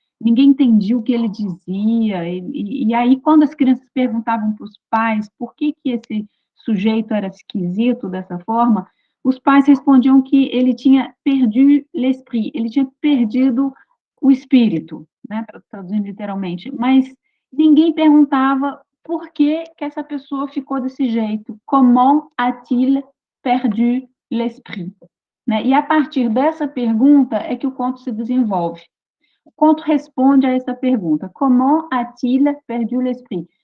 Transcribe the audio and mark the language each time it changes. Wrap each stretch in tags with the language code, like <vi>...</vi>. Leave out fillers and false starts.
<pt>ninguém entendia o que ele dizia, e aí quando as crianças perguntavam para os pais por que esse sujeito era esquisito dessa forma, os pais respondiam que ele tinha</pt> <fr>perdu l'esprit,</fr> <pt>ele tinha perdido o espírito, né, traduzindo literalmente, mas ninguém perguntava por que essa pessoa ficou desse jeito.</pt> <fr>Comment a-t-il perdu l'esprit?</fr> <pt>Né? E a partir dessa pergunta é que o conto se desenvolve. O conto responde a essa pergunta.</pt> <fr>Comment a-t-il perdu l'esprit?</fr>